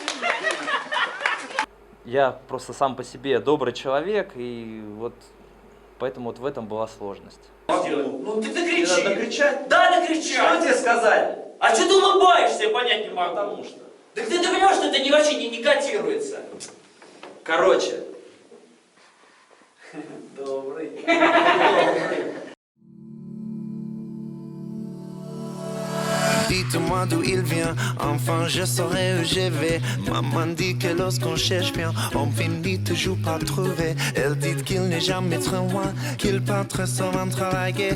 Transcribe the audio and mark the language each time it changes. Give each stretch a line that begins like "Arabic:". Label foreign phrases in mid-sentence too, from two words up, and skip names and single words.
Russian: Я просто сам по себе добрый человек, и вот Поэтому вот в этом была сложность. Ну ты докричи. Накричать? Да, докричай. Что тебе сказали? А что ты улыбаешься, я понять не могу. Потому что. Так ты понимаешь, что это вообще не котируется? Короче. Добрый.
French: Dites-moi d'où il vient, enfin je saurai où je vais. Maman dit que lorsqu'on cherche bien, on finit toujours par trouver. Elle dit qu'il n'est jamais trop loin, qu'il part très souvent travailler.